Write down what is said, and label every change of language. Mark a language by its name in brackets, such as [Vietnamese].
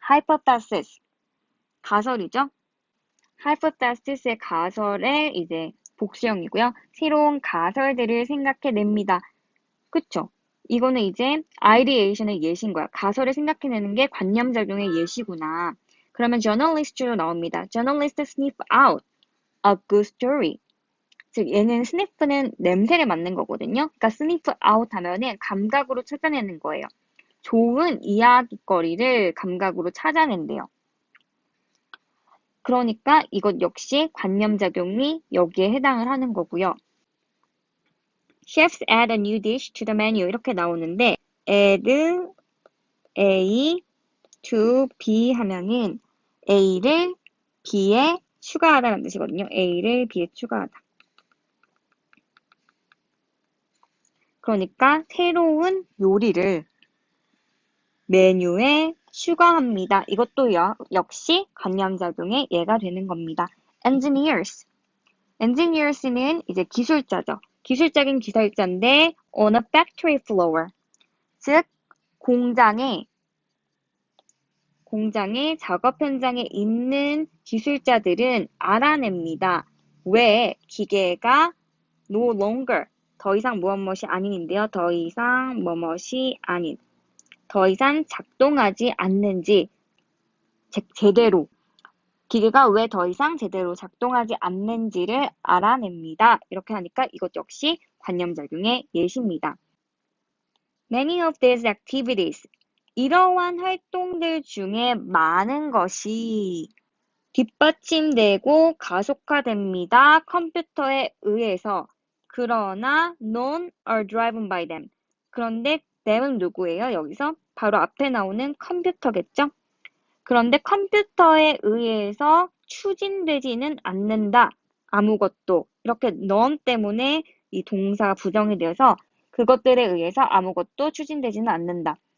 [Korean] hypothesis. 가설이죠. hypothesis의 가설의 이제 복수형이고요. 새로운 가설들을 생각해냅니다. 그쵸? 이거는 이제 ideation의 예시인 거야. 가설을 생각해내는 게 관념작용의 예시구나. 그러면 journalist로 나옵니다. [English] journalist sniff out a good story. [Korean] 즉 얘는 스니프는 냄새를 맡는 거거든요. 그러니까 스니프 아웃 하면은 감각으로 찾아내는 거예요. 좋은 이야깃거리를 감각으로 찾아낸대요. 그러니까 이것 역시 관념작용이 여기에 해당을 하는 거고요. [English] Chefs add a new dish to the menu [Korean] 이렇게 나오는데 [English] add A to B [Korean] 하면은 A를 B에 추가하다는 뜻이거든요. A를 B에 추가하다. 그러니까 새로운 요리를 메뉴에 추가합니다. 이것도 역시 관념작용의 예가 되는 겁니다. Engineers. Engineers는 이제 기술자죠. 기술적인 기술자인데 [English] on a factory floor. [Korean] 즉 공장의 작업 현장에 있는 기술자들은 알아냅니다. 왜 기계가 [English] no longer [Korean] 더 이상 무엇이 아닌인데요. 더 이상 무엇이 아닌 더 이상 작동하지 않는지 제대로 기계가 왜 더 이상 제대로 작동하지 않는지를 알아냅니다. 이렇게 하니까 이것 역시 관념작용의 예시입니다. [English] Many of these activities [Korean] 이러한 활동들 중에 많은 것이 뒷받침되고 가속화됩니다. 컴퓨터에 의해서. 그러나 [English] none are driven by them. [Korean] 그런데 them은 누구예요? 여기서 바로 앞에 나오는 컴퓨터겠죠? 그런데 컴퓨터에 의해서 추진되지는 않는다. 아무것도. 이렇게 none 때문에 이 동사가 부정이 되어서 그것들에 의해서 아무것도 추진되지는 않는다.